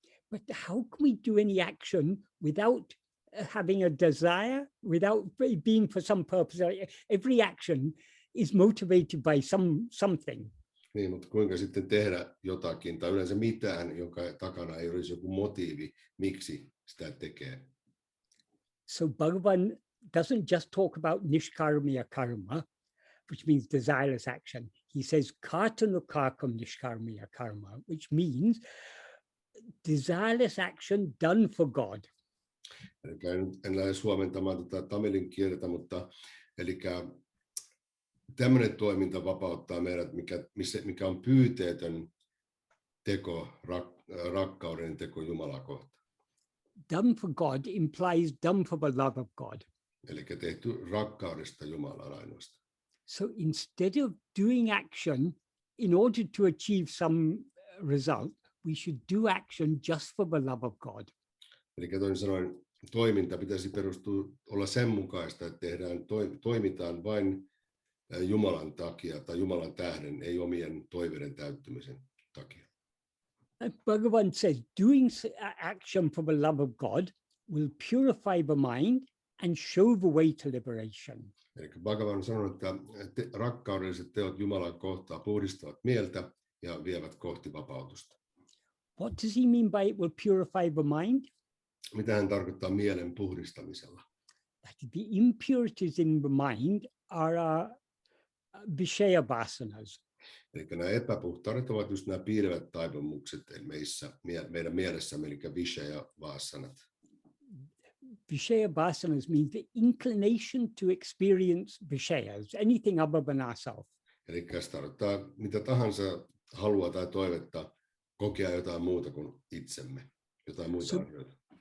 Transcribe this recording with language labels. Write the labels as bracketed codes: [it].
[en] But how can we do any action without having a desire, without being for some purpose? Every action is motivated by something. [fi] Niin, mutta kuinka sitten tehdä jotakin tai yleensä mitään, jonka takana ei olisi joku motiivi, miksi sitä tekee. [en] So Bhagavan doesn't just talk about nishkarmiya karma, which means desireless action. He says kartanukakam nishkarmiya karma, which means desireless action done for God. [fi] Eli en lähde suomentamaan tätä tamilin kieltä, mutta eli tämmöinen toiminta vapauttaa meidät, mikä on pyyteetön teko, rakkauden teko Jumalaa kohtaan. [en] Done for God implies done for the love of God. [fi] Eli tehty rakkaudesta Jumalaan ainoastaan. [en] So instead of doing action in order to achieve some result, we should do action just for the love of God. [fi] Eli toisin sanoen, toiminta pitäisi olla sen mukaista, että toimitaan vain Jumalan takia tai Jumalan tähden, ei omien toiveiden täyttymisen takia. [en] Bhagavan says, doing action for the love of God will purify the mind and show the way to liberation. [fi] Eli Bhagavan sanoo, että rakkaudelliset teot Jumalan kohtaan puhdistavat mieltä ja vievät kohti vapautusta. [en] What does he mean by it will purify the mind? [fi] Mitä hän tarkoittaa mielen puhdistamisella? [en] That the impurities in the mind are vishaya vasanas. [fi] Eli nämä epäpuhtaudet ovat just nämä piilevät taipumukset meidän mielessämme, eli vishaya vasanat. [en] Vishaya vasanas means the inclination to experience vishayas, anything other than ourselves. [fi] Eli se tarkoittaa mitä tahansa halua tai toivetta kokea jotain muuta kuin itsemme, jotain muita asioita.